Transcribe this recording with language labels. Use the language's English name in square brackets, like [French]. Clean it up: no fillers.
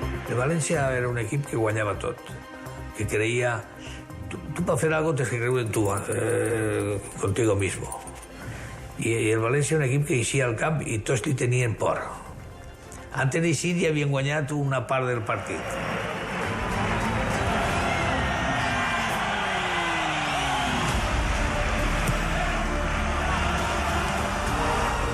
[Catalan] El València era un equip que guanyava tot, que creia... [Spanish] Tú para hacer algo tienes que creer en tú, contigo mismo. [Catalan] Y el València era un equip que eixia al camp i tots li tenien por. Antes d'eixir ja havien guanyat una part del partit.